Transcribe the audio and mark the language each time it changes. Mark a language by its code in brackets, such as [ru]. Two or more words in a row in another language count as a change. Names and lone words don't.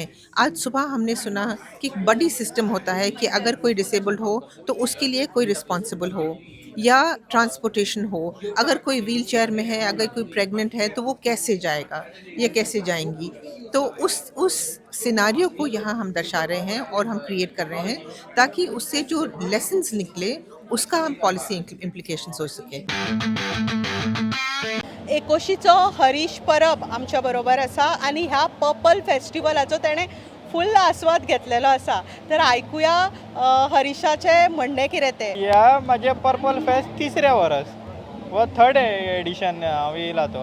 [hi] आज सुबह हमने सुना कि एक बड़ी सिस्टम होता है कि अगर कोई डिसेबल्ड हो तो उसके लिए कोई रिस्पॉन्सिबल हो, या ट्रांसपोर्टेशन हो. अगर कोई [en] wheel chair [hi] में है, अगर कोई प्रेग्नेंट है तो वो कैसे जाएगा या कैसे जाएंगी. तो उस सिनारियो को यहाँ हम दर्शा रहे हैं और हम क्रिएट कर रहे हैं ताकि उससे जो लेसन्स निकले उसका हम [en] policy implications [hi] हो सके. [kok] एकोशीचो हरीश परब आमच्या बरोबर आसा आनी ह्या पर्पल फेस्टिवलाचो तेणें फुल आस्वाद घेतलेलो आसा. तर आयकुया हरीशाचे म्हणणें कितें तें. ह्या म्हाजे पर्पल फेस्ट 3रे वर्स वो 3rd एडिशन हांव येयला तो.